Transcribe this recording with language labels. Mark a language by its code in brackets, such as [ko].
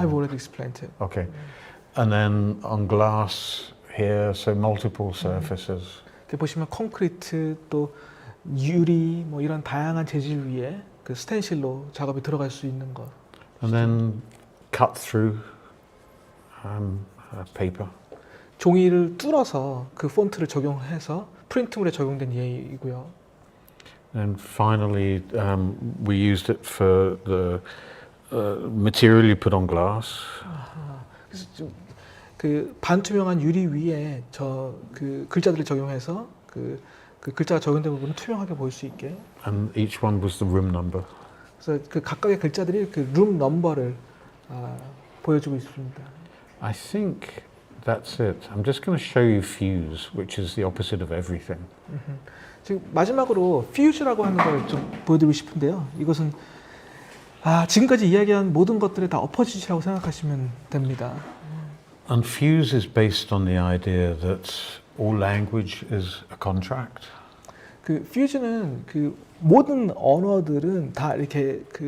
[en] I've already explained it. Okay, and then on glass here, so multiple surfaces. [ko] 보시면 콘크리트 또 유리 뭐 이런 다양한 재질 위에 그 스텐실로 작업이 들어갈 수 있는 것. [en] And then cut through paper. [ko] 종이를 뚫어서 그 폰트를 적용해서 프린트물에 적용된 예이고요. [en] And finally, we used it for the material you put on glass. [ko] 그래서 그 반투명한 유리 위에 저 그 글자들을 적용해서 그 그 글자가 적용된 부분은 투명하게 보일 수 있게. [en] And each one was the room number. [ko] 그래서 그 각각의 글자들이 그 룸 넘버를 보여주고 있습니다. [en] I think that's it. I'm just going to show you fuse, which is the opposite of everything. [ko] 지금 마지막으로 fuse라고 하는 걸 좀 보여드리고 싶은데요. 이것은 지금까지 이야기한 모든 것들이 다 어퍼짓이라고 생각하시면 됩니다. [en] And fuse is based on the idea that all language is a contract. [ko] 그 fuse는 그 모든 언어들은 다 이렇게